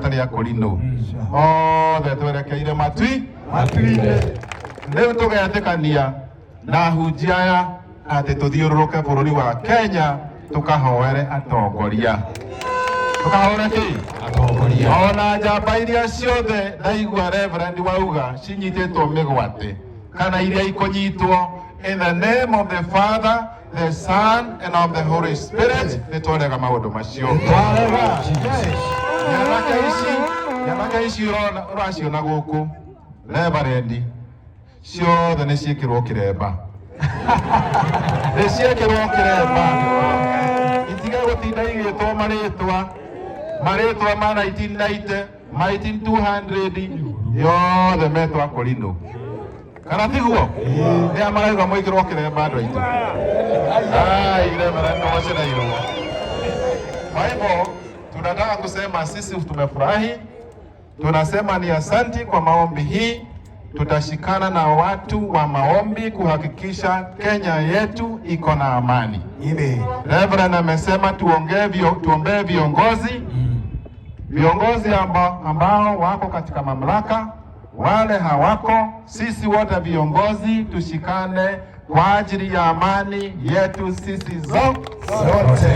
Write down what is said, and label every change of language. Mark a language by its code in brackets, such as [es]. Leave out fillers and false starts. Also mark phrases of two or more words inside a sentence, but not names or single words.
[ki] a kũrinũ othe twerekeire matu-inĩ rĩu tũgetĩkania na ahunjia aya atĩ tũthiũrũrũke bũrũri wa Kenya tukahoere atongoria tukahoere ki atongoria ona njamba iria ciothe ndaigua Reverend wauga cinyitĩtwo mĩgwate kana iria ikũnyitwo [en] in the name of the Father, the Son and of the Holy Spirit [ki] nĩ twarega maũndũ macio nyanake ici ũraciona gũkũ Reverend ciothe nĩ ciĩkĩrwo kĩremba nĩ ciĩkĩrwo kĩremba itiga gũtinda igĩtwo marĩtwa ma 1990 ma 200 yothe metwa kũrinũ kana tiguo nĩa marauga mwĩkĩrwo kĩremba andũ aitũ Reverend nocinairwo. [sw] Kwa hivyo tunataka kusema sisi tumefurahi, tunasema ni asanti kwa maombi hii. Tutashikana na watu wa maombi kuhakikisha Kenya yetu iko na amani. Reverend amesema tuombee viongozi ambao wako katika mamlaka, wale hawako, sisi wote viongozi tushikane kwa ajili ya amani yetu sisi zote.